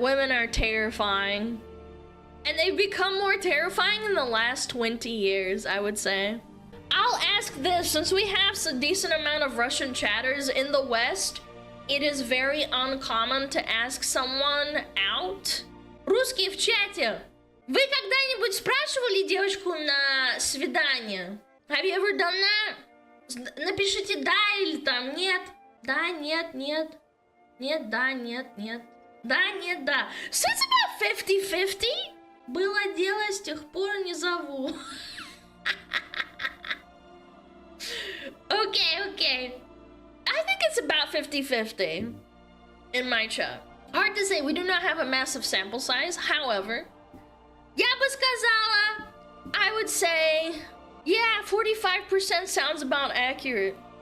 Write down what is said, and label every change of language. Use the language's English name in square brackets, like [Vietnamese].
[English] Women are terrifying. And they've become more terrifying in the last 20 years, I would say. I'll ask this, since we have a decent amount of Russian chatters in the West, it is very uncommon to ask someone out. [Russian] Русские в чате. Вы когда-нибудь спрашивали девушку на свидание? [English] Have you ever done that? [Russian] Напишите да или там нет. Да, нет, нет. Нет, да, нет, нет. Да, нет, да. [English] So it's about 50-50. [Russian] Было дело, с тех пор не зову. [English] Okay. I think it's about 50-50 in my chat. Hard to say, we do not have a massive sample size. However, [Russian] я бы сказала, [English] I would say, yeah, 45% sounds about accurate.